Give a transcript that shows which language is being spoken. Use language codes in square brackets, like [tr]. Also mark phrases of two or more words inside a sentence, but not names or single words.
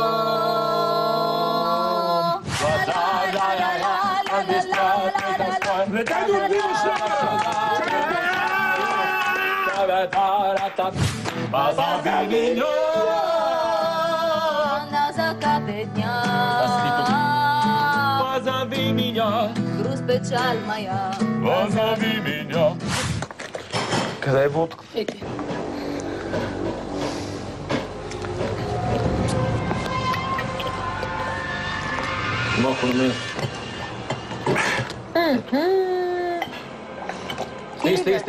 [ru] На закате дня, позови меня, грусть, печаль моя, позови меня. [bg] Къде е водка? Ети. Малко на мен. Стиг.